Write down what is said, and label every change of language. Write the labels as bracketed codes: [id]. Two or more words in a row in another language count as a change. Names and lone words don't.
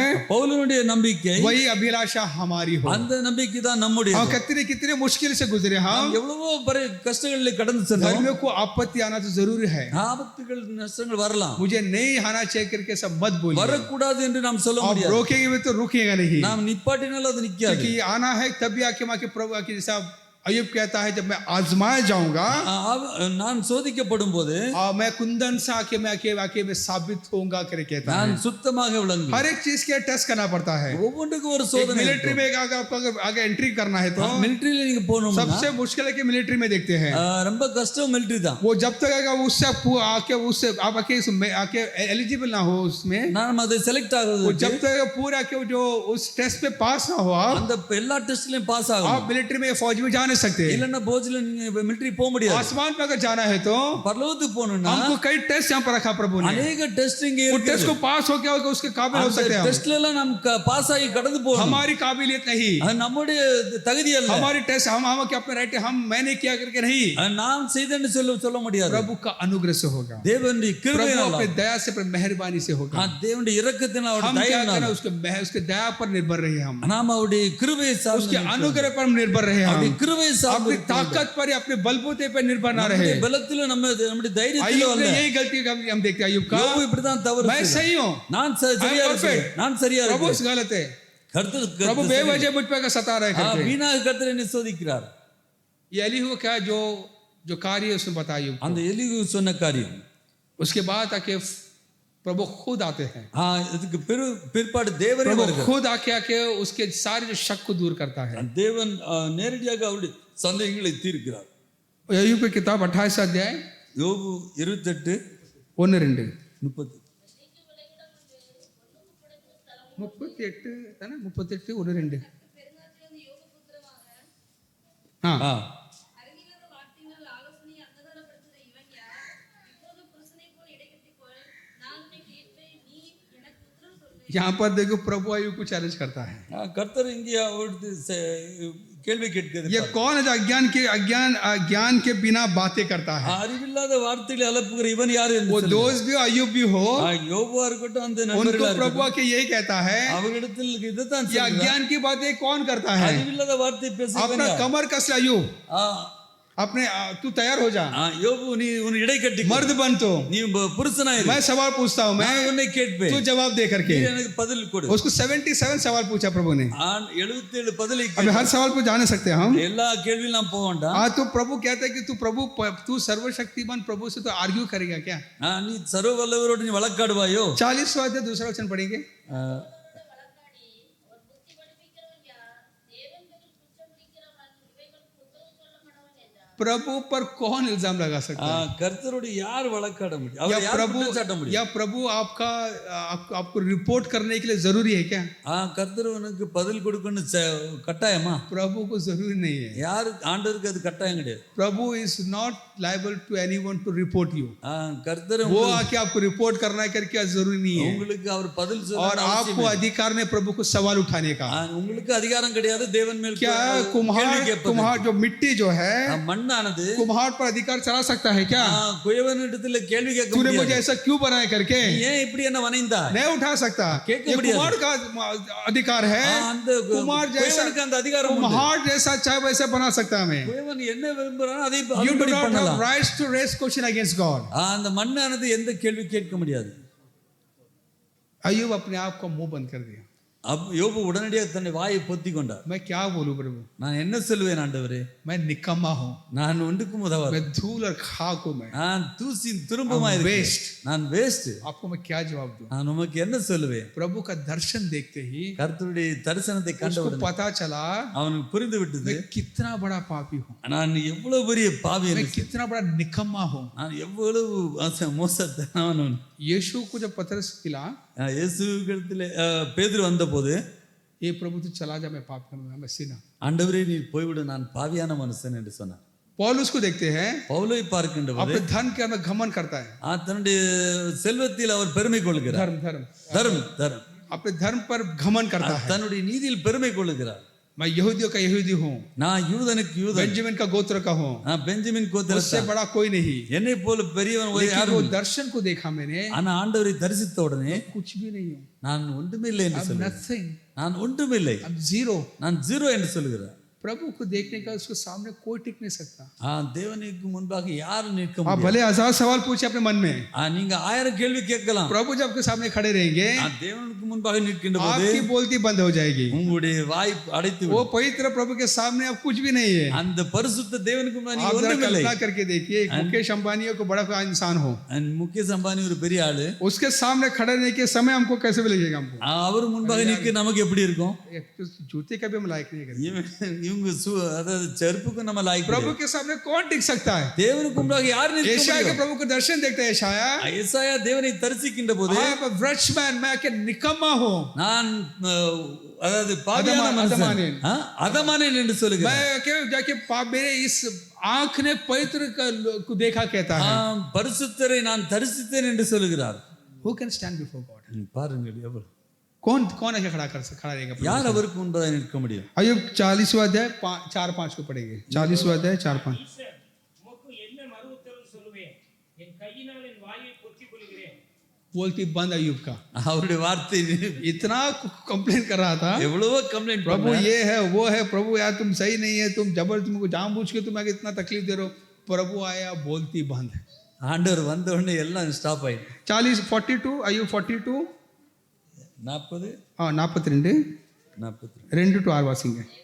[ta] பவுலுடைய நம்பிக்கை [hi] वही अभिलाषा हमारी हो [ta] அந்த நம்பிக்கை தான் நம்முடைய. [hi] हम कितने कितने मुश्किल से गुजरे हम [ta] எவ்வளவோ கஷ்டங்களில் கடந்து சென்றோம். [hi] धर्मियों को आपत्ति आना तो जरूरी है [ta] ஆபத்துகள் நஷ்டங்கள் வரலாம். [hi] मुझे नहीं आना चाहिए करके सब मत बोलिए [ta] வரக்கூடாது என்று நாம் சொல்ல [hi] आप [ta] முடியாது. [hi] रोकेंगे भी तो रुकेगा नहीं [ta] நாம் நிப்பாட்டினாலும் அது நிக்காது. [hi] क्योंकि आना है तभी आके मां के प्रभु आके जैसा अय्यूब कहता है जब मैं आजमाया जाऊंगा [ta] நான் சோதிக்கப்படும் போது [hi] मैं कुंदन से आके मैं साबित होऊंगा करके कहता [ta] நான் [hi] है। [ta] சுத்தமாக விளங்கு [hi] हर एक चीज के टेस्ट करना पड़ता है। [ta] ஒவ்வொன்றுக்கும் ஒரு சோதனை [hi] मिलिट्री में आपको आगे एंट्री करना है तो [ta] மிலிட்டரியில நீங்க போகணும்னா [hi] सबसे मुश्किल है कि मिलिट्री में देखते हैं [ta] ரொம்ப கஷ்டம் மிலிட்டரி தான் [hi] वो जब तक आएगा उससे आप आके एलिजिबल ना हो उसमें, [ta] நாம் அதை செலக்ட் ஆகுறது [hi] वो जब तक पूरा के जो उस टेस्ट पे पास ना हो [ta] அந்த எல்லா டெஸ்ட்லயும் பாஸ் [hi] आप [ta] ஆகணும் [hi] मिलिट्री में फौज में जा नहीं सकते। [ta] இல்லன்னா போஜ்ல நீங்க மிலிட்டரி போக முடியாது [hi] आसमान पे अगर जाना है तो [ta] பரலோகத்துக்கு போகணும்னா [hi] हमको कई टेस्ट यहाँ पर रखा प्रभु ने, अनेक टेस्ट இங்க वो [ta] இருக்கு [hi] टेस्ट को पास होके उसके काबिल हो सकते हैं। [ta] டெஸ்ட்ல எல்லாம் நம்ம பாஸ் ஆகி கடந்து போகணும் [hi] हमारी काबिलियत नहीं, [ta] அது நம்முடைய தகுதி அல்ல [hi] हमारी टेस्ट हम के अपने राइट हम मैंने किया करके नहीं, [ta] நாம் செய்தேன்னு சொல்ல முடியாது [hi] प्रभु का अनुग्रह से होगा, [ta] தேவனுடைய [hi] प्रभु [ta] கிருபையினால [hi] अपने दया से अपने मेहरबानी से होगा। [ta] தேவனுடைய இரக்கத்தினால [hi] हम [ta] அவருடைய [hi] क्या [ta] தயவினால [hi] करना उसके दया पर निर्भर रहे, हम [ta] நாம் அவருடைய கிருபையை சார்ந்து [hi] उसके अनुग्रह पर निर्भर रहे, हम [ta] அவருடைய கிருபையை சார்ந்து [hi] अपनी ताकत पर या अपने बलबूते पर निर्भर ना रहे। [ta] நம்முடைய பலத்தில நம்முடைய தைரியத்தில [hi] अय्यूब [ta] அல்ல [hi] ने यही गलती हम देखते हैं अय्यूब का, [ta] யோபு இப்படிதான் தவறு [hi] मैं सही हूँ, [ta] நான் சரியா இருக்கேன் நான் சரியா [hi] प्रभु [ta] இருக்கேன் [hi] गलत है, [ta] கர்த்தர் [hi] प्रभु बेवजह मुझ पे सता रहे करके। [ta] வீணாக கர்த்தர் என்னை சோதிக்கிறார் [hi] ये एलीहू क्या जो कार्य उसने बताया अय्यूब को। [ta] அந்த எலிகு சொன்ன காரியம் [hi] उसके बाद आके प्रभु खुद आते हैं, [ta] இதுக்கு பிற்பாடு தேவரே [hi] प्रभु [ta] வருகிறார் [hi] खुद आके उसके सारे जो शक को दूर करता है। [ta] தேவன் நேரடியாக அவருடைய சந்தேகங்களை தீர்க்கிறார்। [hi] अय्यूब की किताब 28 अध्याय [ta] யோபு 28 1-2 30 [hi] 38 है ना 38 1-2 हाँ यहाँ पर देखो प्रभु अय्यूब को चैलेंज करता है। [ta] கர்த்தர் இங்கே அவருக்கு கேள்வி கேட்கிறது [hi] ये कौन है जो अज्ञान के बिना बातें करता है? [ta] அறிவில்லாத வார்த்தைகளை அலப்புகிற இவன் யார் என்று [hi] वो दोस्त भी अय्यूब भी हो, [ta] யோபுவா இருக்கட்டும் அந்த [hi] उनको [ta] நண்பர்களா [hi] प्रभु आके यही कहता है, [ta] அவரிடத்தில் இதைத்தான் [hi] ये अज्ञान की बातें कौन करता है? [ta] அறிவில்லாத வார்த்தை பேசுகிறவன் [hi] अपना [ta] யார்? [hi] कमर कस अय्यूब, अपने तू तैयार हो जा, [ta] யோபு நீ உன் இடை கட்டி [hi] मर्द बन तो [ta] நீ புருஷனாயிரு [hi] मैं सवाल पूछता हूँ, मैं [ta] நான் உன்னை கேட்பேன் [hi] तू जवाब दे करके। [ta] நீ எனக்கு பதில் கொடு [hi] उसको 77 सवाल पूछा प्रभु ने। [ta] 77 பதிலை [hi] अभी हर सवाल को जान सकते हैं हम। [ta] எல்லா கேள்வியும் நாம் போக வேண்டாம் [hi] तो प्रभु कहता है कि तू सर्वशक्तिमान प्रभु से तो आर्ग्यू करेगा क्या? [ta] நீ சர்வ வல்லவரோடு நீ வழக்காடுவாயோ [hi] 40वां अध्याय दूसरा वचन पढ़ेंगे। प्रभु पर कौन इल्जाम लगा सकता है? [ta] கர்த்தரோடு யார் வழக்காட முடியும் அவர் யார் குற்றம் சாட்ட முடியும் [hi] या प्रभु आपको रिपोर्ट करने के लिए जरूरी है क्या? [ta] கர்த்தர் உனக்கு பதில் கொடுக்கணும் கட்டாயமா? [hi] प्रभु को जरूरी नहीं है। [ta] யார் ஆண்டவருக்கு அது கட்டாயம் கிடையாது। [en] प्रभु is not liable to anyone to report you। [ta] கர்த்தர் [hi] वो आके आपको रिपोर्ट करना है करके जरूरी नहीं है। [ta] உங்களுக்கு அவர் பதில் சொல்ல [hi] और आपको अधिकार नहीं प्रभु को सवाल उठाने का। [ta] உங்களுக்கு அதிகாரம் கிடையாது தேவன் மேல் [hi] क्या कुम्हार जो मिट्टी जो है [ta] மண்ணானது [hi] कुम्हार पर अधिकार चला सकता है क्या? [ta] குயவனிடத்தில் கேள்வி கேட்க [hi] तूने [ta] முடியாது [hi] मुझे ऐसा क्यों बनाया करके [ta] ஏன் இப்படி என்ன வனைந்தா [hi] नहीं उठा सकता। [ta] கேட்க [hi] ये [ta] முடியாது। [hi] कुम्हार का अधिकार है। [ta] அந்த [hi] कुम्हार जैसा [ta] குயவனுக்கு அந்த அதிகாரம் உண்டு। [hi] कुम्हार जैसा चाहे वैसे बना सकता हमें। [ta] குயவன் என்ன விரும்புறானோ அதை [en] You do [ta] அதுபடி [en] not have [ta] பண்ணலாம்। [en] rights to raise question against God। [ta] அந்த மண்ணானது எந்த கேள்வி கேட்க முடியாது। [hi] अय्यूब अपने आप को मुंह बंद कर दिया। [ta] யோபு உடனடியாக தன்னை வாயை பொத்தி கொண்டார்। [hi] मैं क्या बोलूं प्रभु? [ta] நான் என்ன சொல்வேன் ஆண்டவரே? [hi] मैं निकम्मा हूं, [ta] நான் ஒன்றுக்கும் உதவாது, [hi] मैं धूल और खाक हूं, [ta] நான் தூசின் துரும்பமா இருக்கேன், நான் வேஸ்ட்। [hi] आपको मैं क्या जवाब दूं? [ta] நான் உமக்கு என்ன சொல்லுவேன்? [hi] प्रभु का दर्शन देखते ही [ta] கர்த்தருடைய தரிசனத்தை [hi] उसको [ta] கண்டவுடனே [hi] पता चला [ta] அவனுக்கு புரிந்து விட்டது [hi] मैं कितना बड़ा पापी हूं, [ta] நான் எவ்வளவு பெரிய பாவி, [hi] मैं कितना बड़ा निकम्मा हूं। [ta] நான் எவ்வளவு மோசத்தனவன்। [hi] यीशु को जब पतरस मिला, [ta] இயேசுவிடத்தில் பேதுரு வந்தபோது [hi] ये प्रभु तू चला जा, मैं पाप करूंगा, मैं सीना। [ta] ஆண்டவரே நீ போய்விடு, நான் பாவியான மனுஷன் என்று சொன்னார்। [hi] पौलुस को देखते हैं, [ta] பவுலை பார்க்கின்ற போது [hi] अपने धन के अंदर घमंड करता है। [ta] தன்னுடைய செல்வத்தில் அவர் பெருமை கொள்கிறார்। [hi] धर्म धर्म [ta] தர்மம் தர்மம் [hi] अपने धर्म पर घमंड करता है। [ta] தன்னுடைய நீதியில் பெருமை கொள்கிறார்। [hi] मैं यहूदियों का यहूदी हूँ, [ta] நான் யூதனுக்கு யூதன், [hi] बेंजामिन का गोत्र का हूँ, [ta] நான் பெஞ்சமின் [hi] उससे [ta] கோத்திரத்தான், [hi] बड़ा कोई नहीं। [ta] என்னை போல பெரியவன் [hi] लेकिन [ta] யாரும் [hi] वो [ta] இல்லை। [hi] दर्शन को देखा मैंने, [ta] ஆனா ஆண்டவரை தரிசித்த உடனே [hi] कुछ भी नहीं हूँ, [ta] நான் ஒன்றுமில்லை என்று [en] I'm [ta] சொல்லுகிறேன்। [en] nothing, [ta] நான் ஒன்றுமில்லை, [en] I'm zero। [ta] நான் ஜீரோ என்று சொல்லுகிறார்। [hi] प्रभु को देखने का उसके सामने कोई टिक नहीं सकता। [ta] தேவனுக்கு முன்பாக யாரும் நிற்க [hi] आप [ta] முடியாது. [hi] भले 1000 सवाल पूछे अपने मन में, [ta] நீங்க 1000 கேள்வி கேட்கலாம். [hi] प्रभु जब आपके सामने खड़े रहेंगे [ta] தேவனுக்கு முன்பாக நிற்கின்ற போது [hi] आपकी बोलती बंद हो जाएगी। [ta] உங்களுடைய வாய் அடைத்து [hi] वो [ta] விடும். [hi] पवित्र प्रभु के सामने अब कुछ भी नहीं है। [ta] அந்த பரிசுத்த தேவனுக்கு முன்பாக [hi] आप [ta] நீங்க [hi] जरा [ta] ஒன்றுமில்லை. [hi] कल्पना करके देखिए, एक मुकेश अंबानी को बड़ा कोई इंसान हो, [ta] முகேஷ் அம்பானி ஒரு பெரிய ஆளு. [hi] उसके सामने खड़े रहने के समय हमको कैसे भी लगेगा? हमको [ta] அவர் முன்பாக நிற்க நமக்கு எப்படி இருக்கும்? [hi] जूते का भी हम लायक नहीं है। [ta] இவங்க அதாவது செருப்புக்கு நம்ம லாய்க்கு. [hi] प्रभु के सामने कौन टिक सकता है? [ta] தேவனுக்கு முன்பாக யார் நிற்க [hi] यशाया के [ta] முடியும்? [hi] प्रभु को दर्शन देखते हैं। [ta] ஏசாயா தேவனை தரிசிக்கின்ற போது [hi] व्रक्षमैन मैं के निकम्मा हूं, [ta] நான் அதாவது பாவியான மனுஷன், அதமானேன் என்று சொல்லுகிறேன். [hi] मैं के जाके मेरे इस आंख ने पवित्र को देखा कहता है। [ta] பரிசுத்தரை நான் தரிசித்தேன் என்று சொல்லுகிறார். [en] Who can stand before God? [ta] பாருங்கள் எவ்வளவு [hi] कौन कौन है खड़ा रहेगा? [ta] யார் அவருக்கு முன்பாக நிற்க முடியும்? [hi] अय्यूब 40वां अध्याय 4-5 को पढ़ेंगे। 40वां अध्याय 4-5। [ta] ஈசர், உமக்கு என்ன மறு உத்தரவு சொல்லுவேன்? என் கையினால் என் வாயை பொத்திக் கொள்கிறேன். [hi] बोलती बंद अय्यूब का, [ta] அவருடைய வார்த்தை [hi] इतना कंप्लेन कर रहा था, [ta] எவ்வளவோ கம்ப்ளைண்ட் [hi] प्रभु ये है वो है, प्रभु यार तुम सही नहीं है, तुम जबर तुमको जानबूझ के तुम आगे इतना तकलीफ दे रहे हो। प्रभु आया, बोलती बंद। [ta] ஆண்டவர் வந்த உடனே எல்லாம் ஸ்டாப் ஆயிடுச்சு. [hi] 42 अय्यूब 42 40 [ta] 42 2 to 6 வாசிங்க.